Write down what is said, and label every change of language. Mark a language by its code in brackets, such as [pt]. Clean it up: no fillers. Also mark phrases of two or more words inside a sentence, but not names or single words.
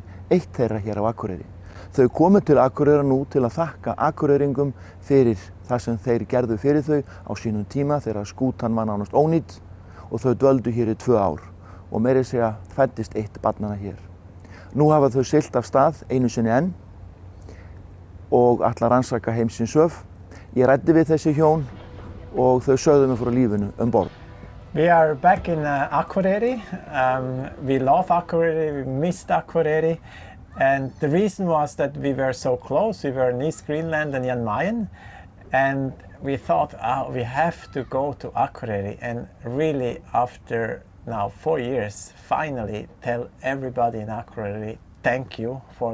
[is] Eitt þeirra hér á Akureyri. Þau komu til Akureyrar nú til að þakka Akureyringum fyrir það sem þeir gerðu fyrir þau á sínum tíma þegar skútan var nánast ónýt og þau dvöldu hér í 2 ár og meira að segja fæddist eitt barnanna hér. Nú hafa þau siglt af stað einu sinni enn og ætla að rannsaka heimsins höf. Ég ræddi við þessi hjón og þau sögðu mig frá lífinu borð. [en] We are back in Akureyri. We love Akureyri, we missed Akureyri. And the reason was that we were so close. We were in East Greenland and Jan Mayen. And we thought, we have to go to Akureyri and really after now 4 years, finally tell everybody in Akureyri thank you for